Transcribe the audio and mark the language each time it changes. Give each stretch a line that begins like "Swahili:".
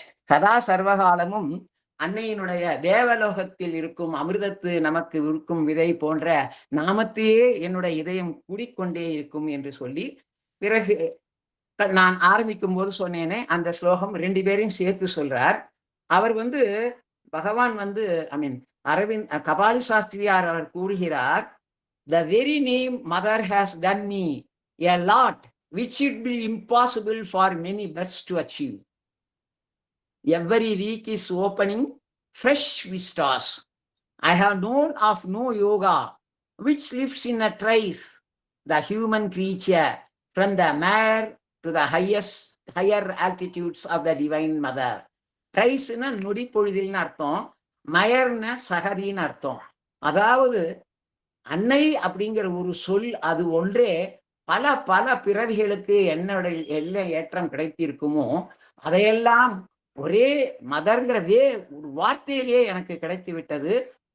Tamil: சதா சர்வகாலமும் அன்னையினுடைய தேவலோகத்தில் இருக்கும் அமிர்தத்து நமக்கு இருக்கும் விதை போன்ற நாமத்தையே என்னுடைய இதயம் கூடிக்கொண்டே இருக்கும் என்று சொல்லி, பிறகு நான் ஆரம்பிக்கும் போது சொன்னேனே அந்த ஸ்லோகம் 2 பேரையும் சேர்த்து சொல்றார். அவர் வந்து பகவான் வந்து அரவிந்த் கபாலி சாஸ்திரியார் அவர் கூறுகிறார்,
English: the very name mother has done me a lot which should be impossible for many births to achieve. Every week is opening fresh vistas. I have known of no yoga which lifts in a trice the human creature from the mare to the higher altitudes of the divine mother.
Tamil: ட்ரைஸ்னா நொடி பொழுதில்னு அர்த்தம், மயர்ன சகதின்னு அர்த்தம். அதாவது அன்னை அப்படிங்கிற ஒரு சொல் அது ஒன்றே பல பல பிறவிகளுக்கு என்ன ஏற்றம் கிடைத்திருக்குமோ அதையெல்லாம் ஒரே மதர்ங்கிறதே ஒரு வார்த்தையிலேயே எனக்கு கிடைத்து விட்டது.